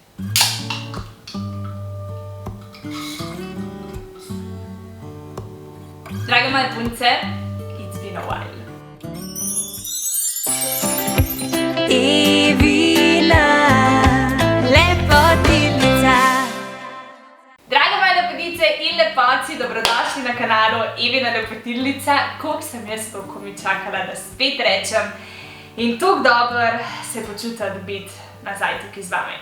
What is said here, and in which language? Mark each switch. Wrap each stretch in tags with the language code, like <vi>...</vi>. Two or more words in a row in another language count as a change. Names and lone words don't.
<sl>Drage moje punce,</sl> <en>it's been a while.</en> <sl>Evina, lepotilnica. Drage moje lepotice in lepotci, dobrodošli na kanalu Evina lepotilnica. Koliko sem jaz to komi čakala, da spet rečem. In tako dobro se počutim biti nazaj tukaj z vami.</sl>